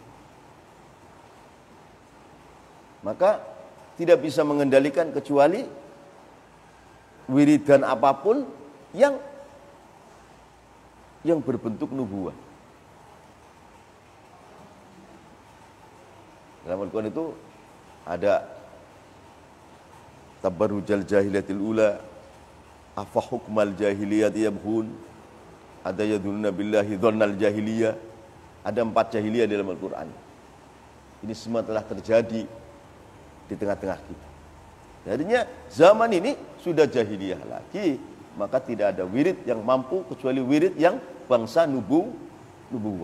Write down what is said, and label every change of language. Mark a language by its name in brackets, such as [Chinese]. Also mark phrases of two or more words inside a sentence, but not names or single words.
[Indonesian] Maka tidak bisa mengendalikan kecuali wiridan apapun yang berbentuk nubuwah. Dalam Al-Quran itu ada [Arabic] تبرج الجاهلية الأولى أفحكم الجاهلية يبغون, ada يظنون بالله ظن الجاهلية. [Indonesian] Ada 4 jahiliyah dalam Al-Quran. Ini semua telah terjadi di tengah-tengah kita. Jadinya zaman ini sudah jahiliyah lagi, maka tidak ada wirid yang mampu kecuali wirid yang bangsa nubuwah.